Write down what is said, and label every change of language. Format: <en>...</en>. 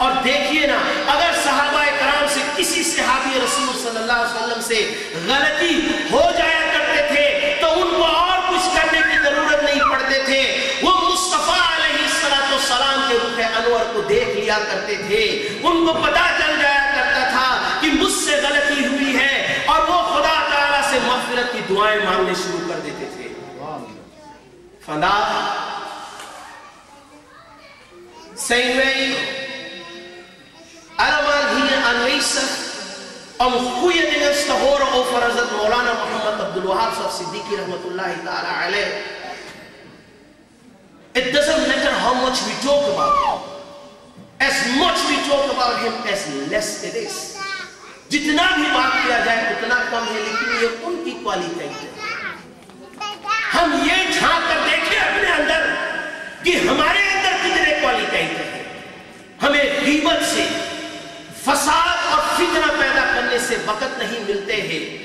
<ur>اور دیکھیے نا، اگر صحابہ کرام سے کسی صحابی رسول صلی اللہ علیہ وسلم سے غلطی ہو جایا کرتے تھے تو ان کو اور کچھ کرنے کی ضرورت نہیں پڑتے تھے. وہ مصطفیٰ علیہ السلام کے روح انور کو دیکھ لیا کرتے تھے، ان کو پتا چل جایا کرتا تھا کہ مجھ سے غلطی ہوئی ہے، اور وہ خدا تعالیٰ سے مغفرت کی دعائیں مانگنے شروع کر دیتے تھے.</ur> <nl>Vandaag zijn wij allemaal hier aanwezig om goede dingen te horen over Hazrat Maulana Muhammad Abdul Wahab Siddiqui rahmatullahi ta'ala alayh.</nl> <en>It doesn't matter how much we talk about him. As much we talk about him, as less it is.</en> <ur>جتنا بھی بات کیا جائے اتنا کم ہے، لیکن یہ ان کی کوالیٹی ہے. ہم یہ جھانک کر دیکھیں اپنے اندر کہ ہمارے اندر کتنے کوالیٹی ہیں. ہمیں غیبت سے، فساد اور فتنہ پیدا کرنے سے وقت نہیں ملتے ہیں.</ur>